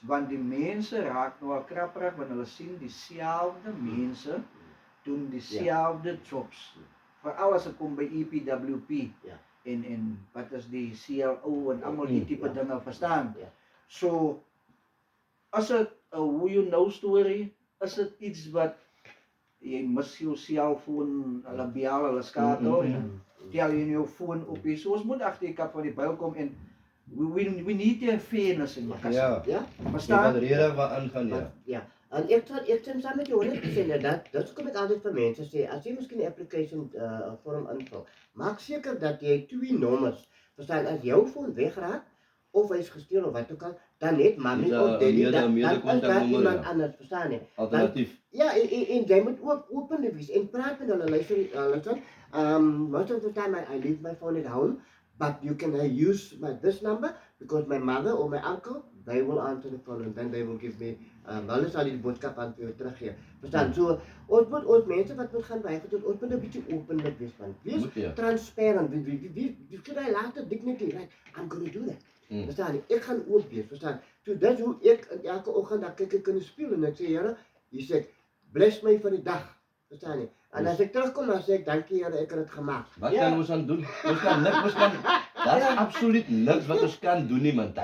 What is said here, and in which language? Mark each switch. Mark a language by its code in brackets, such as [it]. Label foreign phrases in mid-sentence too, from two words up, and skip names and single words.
[af] Want die mense raak nou al krapperig wanneer hulle sien dieselfde mense doen dieselfde jobs. Veral as dit kom by EPWP en wat is die CLO en almal die tipe dinge verstaan. So as dit 'n [en] who you know story, [af] is dit iets wat jy mis jou selfoon, hulle bel, hulle skakel en tel jy in jou foon op. So ons moet agter die kap van die byl kom en [en] we need to have fairness in Makassar. [af] Ja. Verstaan? Wat rede wat aangaan, ja. Ja. En ek stem saam met jou 100% dat kom ek altyd vir mense sê, as jy miskien 'n application vorm invul, maak seker dat jy 2 nommers, verstaan, as jou foon wegraak of hy's gesteel of wat ook al, dan net mami of daddy, dan is daar iemand anders, verstaan jy? Alternatief. Ja, en jy moet ook openlik wees en praat met hulle, luister, [en] most of the time I leave my phone at home, but you can use this number because my mother or my uncle, they will answer the phone and then they will give me, [af] hulle sal die boodskap aan vir jou teruggee. Verstaan, so, ons mense wat moet gaan bygevoed, ons moet 'n bietjie openlik wees, man. Wees transparant, [en] you should I later dignity, right? I'm going to do that. [af] Verstaan jy? Ek gaan oop wees, verstaan? So dis hoe ek elke oggend dan kyk ek in die spieël en ek sê, Here, hier sê ek, bless my vir die dag. Verstaan jy? En as ek terugkom dan sê ek, dankie Here, ek het dit gemaak. Wat kan ons aan doen? Ons kan niks, daar's absoluut niks wat ons kan doen nie, man.